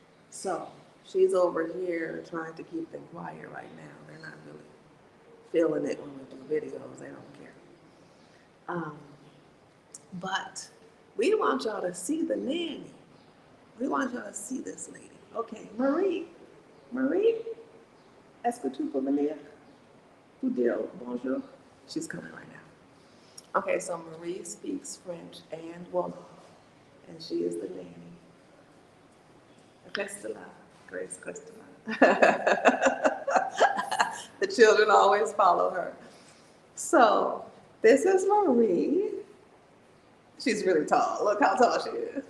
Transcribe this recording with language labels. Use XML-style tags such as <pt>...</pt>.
<en>So she's over here trying to keep them quiet right now. They're not really feeling it when we do videos. They don't care. But we want y'all to see the nanny. We want y'all to see this lady. Okay, Marie.</en> <fr>Marie, est-ce que tu peux venir pour dire bonjour?</fr> <en>She's coming right now. Okay, so Marie speaks French and Wolof, and she is the nanny. Cristela, Grace Cristela. The children always follow her. So this is Marie. She's really tall. Look how tall she is.</en>